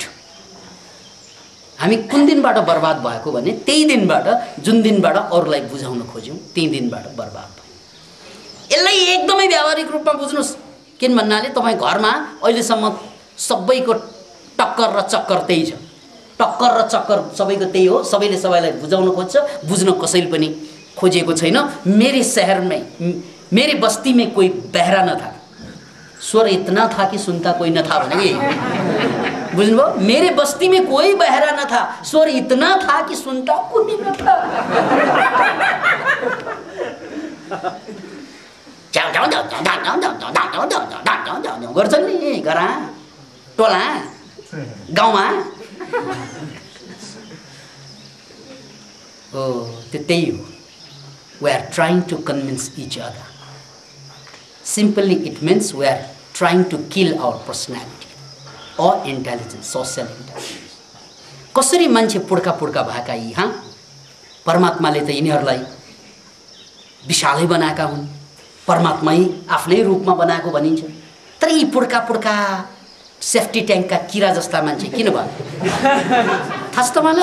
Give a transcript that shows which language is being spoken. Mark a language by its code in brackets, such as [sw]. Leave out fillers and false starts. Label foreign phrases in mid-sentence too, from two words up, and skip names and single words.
[ne] हामी कुन दिनबाट बर्बाद भएको भने त्यही दिनबाट, जुन दिनबाट अरूलाई बुझाउन खोज्यौँ त्यही दिनबाट बर्बाद भयो। यसलाई एकदमै व्यावहारिक रूपमा बुझ्नुहोस्। किन भन्नाले तपाईँ घरमा अहिलेसम्म सबैको टक्कर र चक्कर त्यही छ। टक्कर र चक्कर सबैको त्यही हो। सबैले सबैलाई बुझाउन खोज्छ, बुझ्न कसैले पनि खोजेको छैन। [hi] मेरे शहर में, मेरे बस्ती में कोई बहरा न था, स्वर इतना था कि सुनता कोई न था [ne] भनेको यही बुझ्नुभयो? [hi] मेरे बस्ती में कोई बहरा न था, स्वर इतना था कि सुनता कोई न था। [ne] गर्छन् नि घरमा टोला गाउँमा। हो त्यो त्यही हो। [en] We are trying to convince each other. Simply it means we are trying to kill our personality or intelligence, social intelligence. [ne] कसरी मान्छे पुड्का पुड्का भएका यी परमात्माले त यिनीहरूलाई विशालै बनाएका हुन्, परमात्मै आफ्नै रूपमा बनाएको भनिन्छ। तर यी पुड्का पुड्का [en] safety tank [ne] किरा जस्ता मान्छे किन भयो? थाहा छ तपाईँलाई?